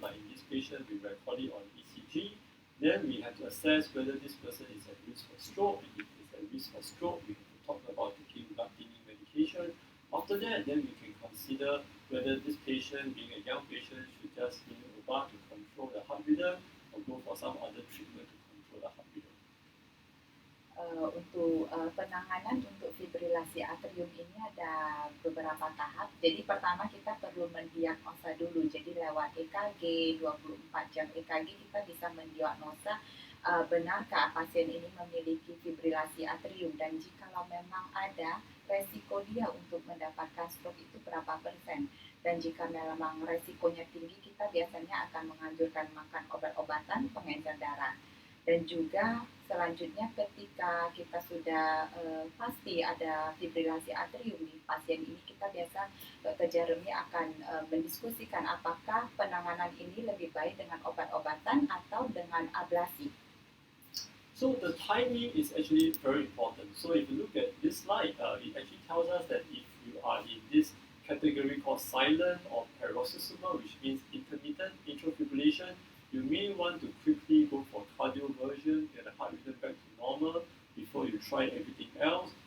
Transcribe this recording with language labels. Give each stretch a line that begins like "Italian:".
English: Like in this patient, we record it on ECG. Then we have to assess whether this person is at risk for stroke. If it's at risk for stroke, we have to talk about taking blood thinning medication. After that, then we can consider whether this patient, being a young patient, should just
Indonesian: mengobati
English: to control the heart rhythm, or go for some other treatment to control the heart rhythm.
Indonesian: Untuk penanganan untuk fibrilasi atrium ini ada beberapa tahap. Jadi pertama kita perlu mendiagnosa dulu. Jadi lewat EKG, 24 jam EKG kita bisa mendiagnosa benarkah pasien ini memiliki fibrilasi atrium, dan jikalau memang ada, resiko dia untuk mendapatkan stroke itu berapa persen. Dan jika memang resikonya tinggi, kita biasanya akan menganjurkan makan obat-obatan pengencer darah. Dan juga selanjutnya ketika kita sudah pasti ada fibrilasi atrium di pasien ini, kita biasa dokter Jeremy akan mendiskusikan apakah penanganan ini lebih baik dengan obat-obatan atau dengan ablasi.
English: So the timing is actually very important. So if you look at this slide, it actually tells us that if you are in this category called silent or paroxysmal, which means intermittent atrial fibrillation, you may want to quickly go for cardioversion, get the heart rhythm back to normal before you try everything else.